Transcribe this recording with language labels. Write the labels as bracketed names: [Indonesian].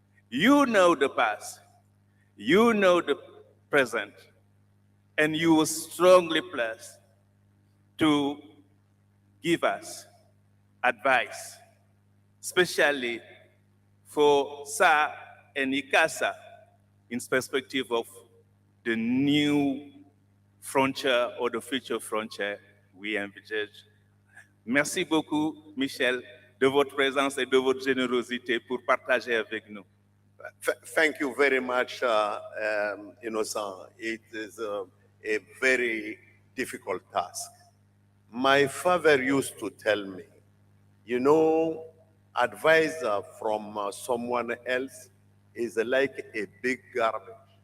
[English] You know the past, you know the present, and you were strongly blessed to give us advice, especially for SA and ICASA in perspective of the new frontier or the future frontier we envisage. [French] Merci beaucoup, Michel, de votre présence et de votre générosité pour partager avec nous. [English] Thank you very much, Innocent. It is a very difficult task. My father used to tell me, you know, advice from someone else is like a big garbage.